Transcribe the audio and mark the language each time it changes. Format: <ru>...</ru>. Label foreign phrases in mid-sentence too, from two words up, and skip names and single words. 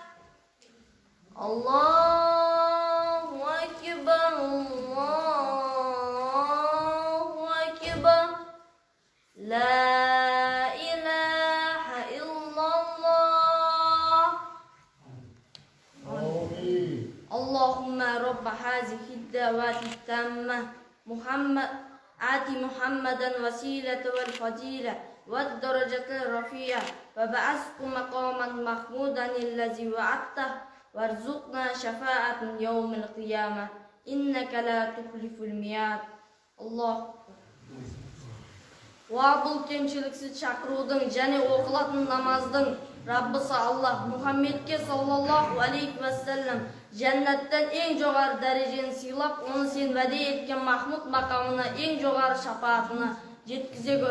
<ar>الله أكبر، الله أكبر. لا إله إلا الله. اللهم رب هذه الدعوة التامة آتِ محمدا وسيلة والفضيلة والدرجة الرفيعة وبعثه مقاما محمودا الذي وعدته وارزقنا شفاعة يوم القيامة إنك لا تخلف الميعاد. Allah.</ar> <kk>Бұл кемшіліксіз шақырудың және оқылатын намаздың Раббысы Аллах Мұхаммедке</kk> <ar>صلى الله عليه وسلم</ar> <kk>жәннаттан ең жоғары дәрежені сыйлап, оны сен уәде еткен Махмуд мақамына ең жоғары шапағатына жеткізе көр.</kk>